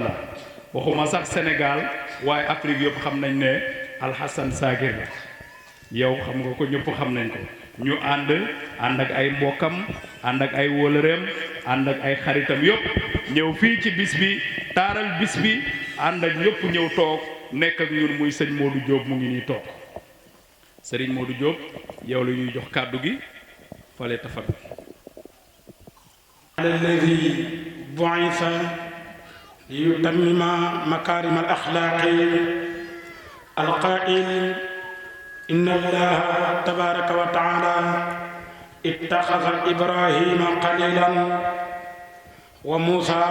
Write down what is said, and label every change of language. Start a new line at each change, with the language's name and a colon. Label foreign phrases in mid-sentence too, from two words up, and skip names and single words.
Wolof: la waxuma sax Sénégal waaye Afrique yëpp xam nañ ne Alxasan Zakir la yow xam nga ko ñëpp xam nañ ko ñu ànd ak ay mbokkam ànd ak ay wóolëreem ànd ak ay xaritam yëpp ñëw fii ci bis bi taaral bis bi ànd ak ñëpp ñëw toog nekk ak ñun muy sëñ Modou Diop mu ngi nii toog sëriñ Modou Diop yow la ñuy jox kàddu gi fale tafadal
Arabic: الذي بعث ليتمم مكارم الأخلاق القائل إن الله تبارك وتعالى اتخذ إبراهيم خليلا وموسى